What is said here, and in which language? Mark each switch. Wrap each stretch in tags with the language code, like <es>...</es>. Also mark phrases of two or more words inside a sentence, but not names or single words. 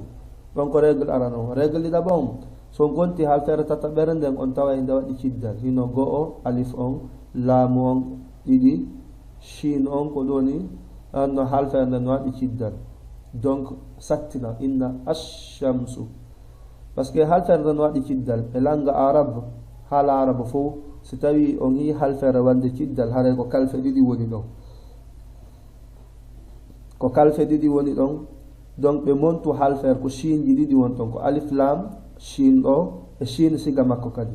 <ff>donc règle arano règle ɗiɗa bon so gonti halfere tataɓere nden on tawa inde waɗi ciddal. hino go'o alif on, laamu on ɗiɗi, shin on ko ɗoni no halfere nden no waɗi ciddal. donc sattina</ff> <ar>إن الشمس</ar> <fr>par ce que</fr> <ff>halfere nden waɗi ciddal e langa arabe haala arabe fo si tawi on yi halfere wande ciddal haray ko kalfe ɗiɗi woni ɗon, ko kalfe ɗiɗi woni ɗon. donc ɓe montu halfere ko shin ji ɗiɗi won ton ko alif lam shin ɗo e shin siga makko kadi.</ff>